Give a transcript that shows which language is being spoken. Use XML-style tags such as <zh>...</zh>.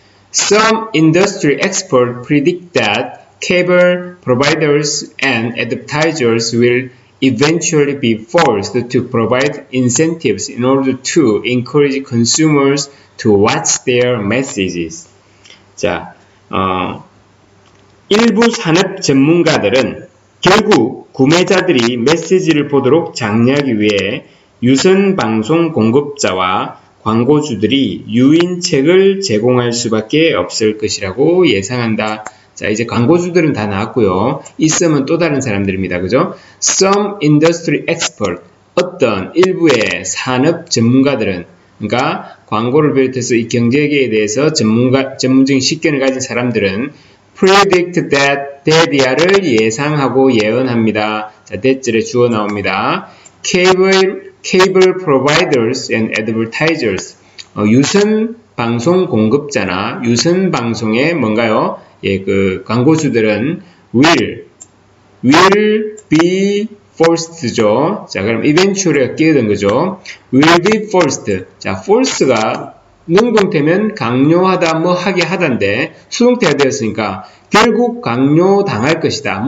<en>Some industry experts predict that cable providers and advertisers will eventually be forced to provide incentives in order to encourage consumers to watch their messages.</en> <ko>자, 일부 산업 전문가들은 결국 구매자들이 메시지를 보도록 장려하기 위해 유선 방송 공급자와 광고주들이 유인책을 제공할 수밖에 없을 것이라고 예상한다. 자, 이제 광고주들은 다 나왔고요. 이 some은 또 다른 사람들입니다. 그죠?</ko> <en>Some industry expert,</en> <ko>어떤 일부의 산업 전문가들은, 그러니까 광고를 비롯해서 이 경제계에 대해서 전문적인 식견을 가진 사람들은</ko> <en>predict that</en> <ko>that이야를 예상하고 예언합니다. 자, that절에 주어 나옵니다.</ko> <en>Cable providers and advertisers.</en> <ko>유선 방송 공급자나 유선 방송의 뭔가요? 예, 그 광고주들은</ko> <en>will be first</en> <ko>죠. 자, 그럼 eventually가 끼어든 거죠.</ko> <en>will be first.</en> <ko>자, force가 능동태면 강요하다, 뭐 하게 하다인데 수동태가 되었으니까 결국 강요당할 것이다.</ko>